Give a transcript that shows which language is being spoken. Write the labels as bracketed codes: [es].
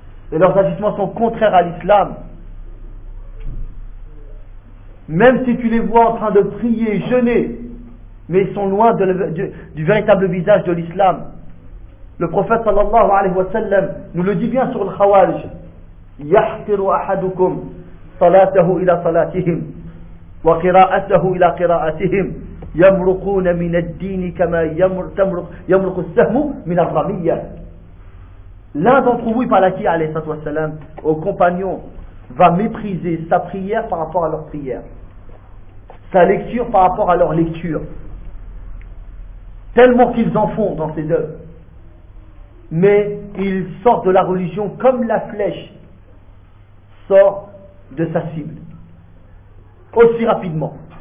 [fr] Et leurs agissements sont contraires à l'islam. Même si tu les vois en train de prier, jeûner, mais ils sont loin du véritable visage de l'islam. Le prophète sallallahu alayhi wa sallam nous le dit bien sur le khawarij. [ar] يحقر أحدكم صلاته إلى صلاتهم وقراءته إلى قراءتهم يمرقون من الدين كما يمرق السهم من الرمية. [fr] L'un d'entre vous, par qui alayhi salatu wassalam, aux compagnons, va mépriser sa prière par rapport à leur prière, sa lecture par rapport à leur lecture, tellement qu'ils en font dans ces œuvres. Mais ils sortent de la religion comme la flèche sort de sa cible aussi rapidement.